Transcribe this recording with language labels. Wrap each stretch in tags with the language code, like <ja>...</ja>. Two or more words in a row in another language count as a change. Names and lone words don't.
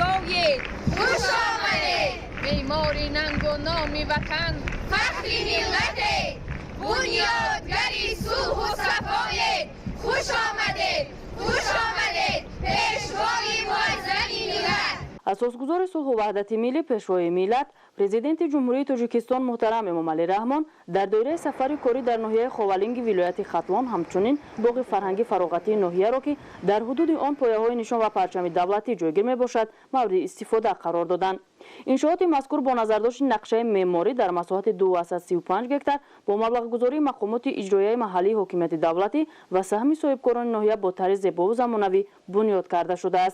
<fa>آمدید خوش آمدید معماری ننگ و نام وطن فخر ملت بنیادگری صلح و صفای خوش آمدید خوش آمدید پیشوای معظم ملت. اساسگزار صلح و وحدت ملی پیشوای ملت</fa> <tg>президенти ҷумҳурии тоҷикистон муҳтарам эмомалӣ раҳмон дар доираи сафари корӣ дар ноҳияи ховалинги вилояти хатлон ҳамчунин боғи фарҳангӣ фароғатии ноҳияро ки дар ҳудуди он пояҳои нишон ва парчами давлатӣ ҷойгир мебошад мавриди истифода қарор доданд. иншооти мазкур бо назардошти нақшаи меъморӣ дар масоҳати 2,35 гектар бо маблағгузории мақомоти иҷроияи маҳаллии ҳокимияти давлатӣ ва саҳми соҳибкорони ноҳия бо тарзи зебову замонавӣ бунёд карда шудааст.</tg>